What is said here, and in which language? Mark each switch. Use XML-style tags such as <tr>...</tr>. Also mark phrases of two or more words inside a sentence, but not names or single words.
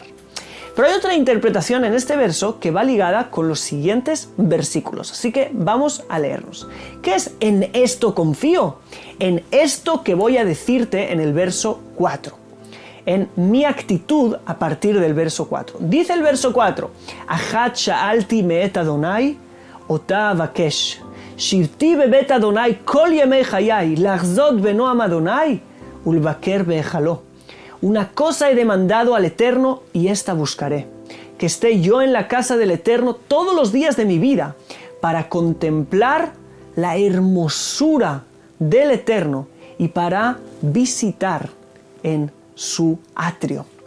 <es>Pero hay otra interpretación en este verso que va ligada con los siguientes versículos. Así que vamos a leerlos. ¿Qué es en esto confío? En esto que voy a decirte en el verso 4. En mi actitud a partir del verso 4. Dice el verso 4.</es> <he>אחת שאלתי מאת אדוני אותה אבקש. שבתי בבית אדוני כל ימי חיי, לחזות בנועם אדוני ולבקר בהיכלו.</he> <es>Una cosa he demandado al Eterno y esta buscaré, que esté yo en la casa del Eterno todos los días de mi vida, para contemplar la hermosura del Eterno y para visitar en su atrio.</es>